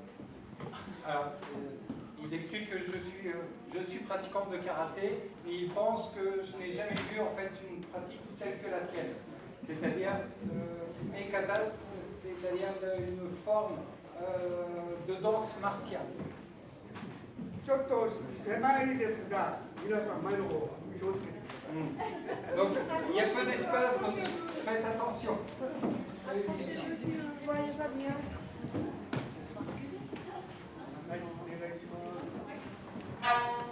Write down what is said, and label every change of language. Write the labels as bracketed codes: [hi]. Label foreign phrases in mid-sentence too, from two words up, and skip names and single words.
[fr] Alors, il explique que je suis pratiquant de karaté et il pense que je n'ai jamais vu en fait une pratique telle que la sienne. C'est-à-dire, Meikata, c'est-à-dire une forme de danse martiale. [ja] ちょっと狭いですが、皆さん前の方気をつけてください。 [fr] Donc, il y a peu d'espace, donc faites attention. [ja] はい、お願いします。